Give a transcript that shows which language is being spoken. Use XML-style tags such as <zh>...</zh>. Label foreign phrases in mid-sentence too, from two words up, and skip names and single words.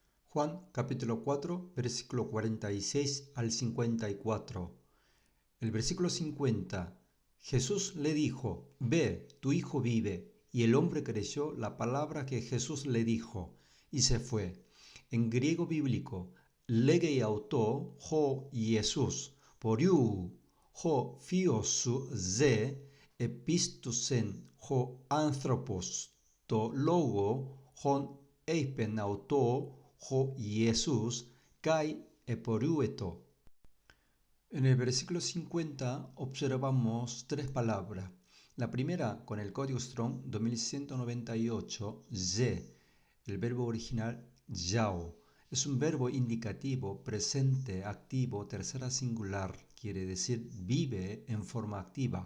<es>Juan capítulo 4, versículo 46 al 54. El versículo 50. Jesús le dijo: Ve, tu hijo vive. Y el hombre creyó la palabra que Jesús le dijo, y se fue. En griego bíblico,</es> <el>λέγει αὐτῷ ὁ Ἰησοῦς, πορεύου ὁ υἱός ζῇ ἐπίστευσεν ὁ ἄνθρωπος τῷ λόγῳ ὃν εἶπεν αὐτῷ ὁ Ἰησοῦς καὶ ἐπορεύετο.</el> <es>En el versículo 50 observamos tres palabras. La primera, con el código Strong 2198, ze, el verbo original yao. Es un verbo indicativo, presente, activo, tercera singular, quiere decir vive en forma activa.</es>